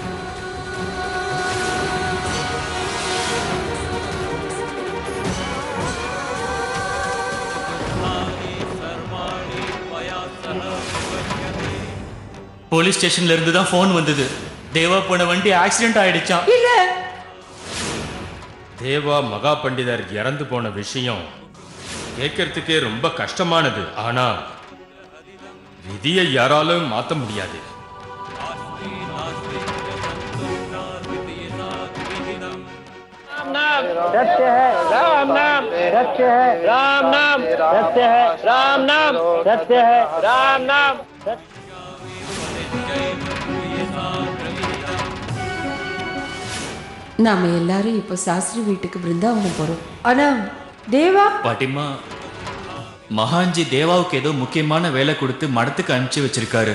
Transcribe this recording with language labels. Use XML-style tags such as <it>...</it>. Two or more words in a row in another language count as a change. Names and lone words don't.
<ta>போலீஸ் ஸ்டேஷன்ல இருந்து தான் போன் வந்தது. தேவா போன வண்டி ஆக்சிடென்ட் ஆயிடுச்சான். இல்ல, தேவா மகா பண்டிதர் இறந்து போன விஷயம் கேட்கறதுக்கே ரொம்ப கஷ்டமானது. ஆனா விதியை யாராலும் மாத்த முடியாது.</ta> <hi>सत्य है राम नाम, सत्य है राम नाम, सत्य है राम नाम, सत्य है राम नाम.</hi> <ta>நாம எல்லாரும் இப்போ சாஸ்திரி வீட்டுக்கு பிருந்தாவனம் போறோம். ஆனா தேவா பாட்டிமா, மகான்ஜி தேவாவுக்கு ஏதோ முக்கியமான வேலை கொடுத்து மடத்துக்கு அனுப்பிச்சு வச்சிருக்காரு.</ta>